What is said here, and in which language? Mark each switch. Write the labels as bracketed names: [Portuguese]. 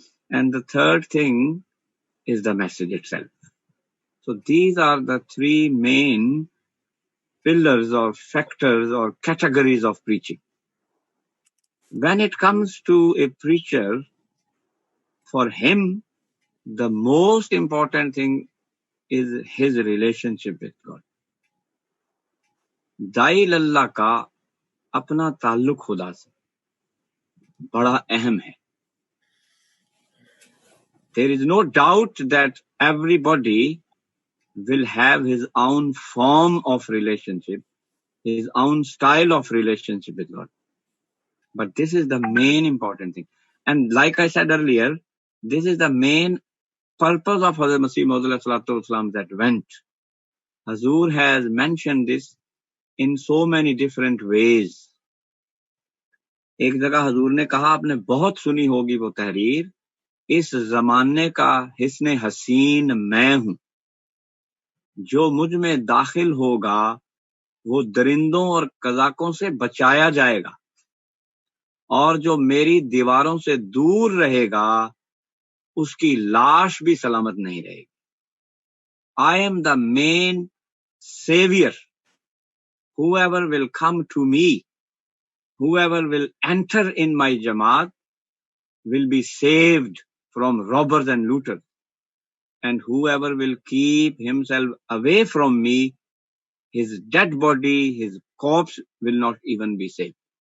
[English] And the third thing is the message itself. So these are the three main pillars or factors or categories of preaching. When it comes to a preacher, for him, the most important thing is his relationship with God. [Urdu] دائی اللہ کا اپنا تعلق خدا سے بڑا اہم ہے. [English] There is no doubt that everybody will have his own form of relationship, his own style of relationship with God. But this is the main important thing. And like I said earlier, this is the main purpose of Hazrat Masih Maud Islam's advent. Hazur has mentioned this in so many different ways. [Urdu] ایک جگہ حضور نے کہا آپ نے بہت سنی ہوگی وہ تحریر اس زمانے کا حسن حسین میں ہوں جو مجھ میں داخل ہوگا وہ درندوں اور قزاقوں سے بچایا جائے گا اور جو میری دیواروں سے دور رہے گا اس کی لاش بھی سلامت نہیں رہے گی. [English] I am the main savior. Whoever will come to me, whoever will enter in my Jamaat, will be saved from robbers and looters. And whoever will keep himself away from me, his dead body, his corpse will not even be saved.